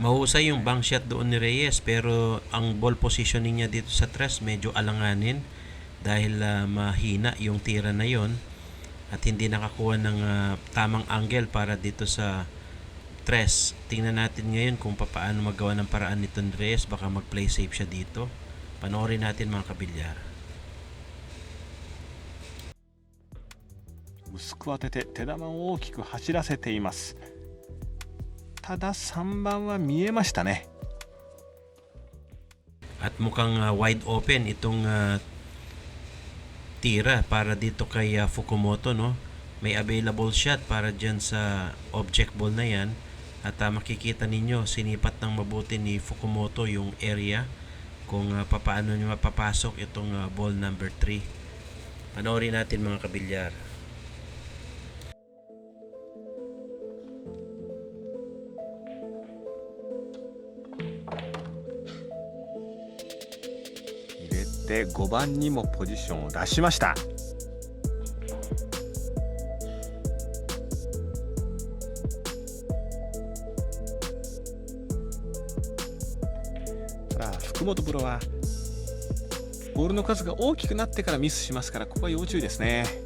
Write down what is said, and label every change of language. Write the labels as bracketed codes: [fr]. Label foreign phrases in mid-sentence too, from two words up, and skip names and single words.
[tl] Mahusay yung [en] bank shot [tl] doon ni Reyes pero ang [en] ball positioning [tl] niya dito sa tres medyo alanganin dahil mahina yung tira na yon at hindi nakakuha ng tamang angle para dito sa tres. Tingnan natin ngayon kung paano magawa ng paraan nito ni Reyes, baka mag- [en] play safe [tl] siya dito. Panoorin natin mga kabilyar. [ja] 薄く当てて手玉を大きく走らせています。ただ3番は見えましたね。 [tl] At mukhang [en] wide open [tl] itong tira para dito kay Fukumoto, no? May [en] available shot [tl] para dyan sa [en] object ball [tl] na yan. At makikita ninyo, sinipat ng mabuti ni Fukumoto yung area kung papaano niya mapapasok itong [en] ball number 3. [tl] Panoorin natin mga kabilyar. [ja] で5番にもポジションを出しました。さあ福本プロはボールの数が大きくなってからミスしますから、ここは要注意ですね。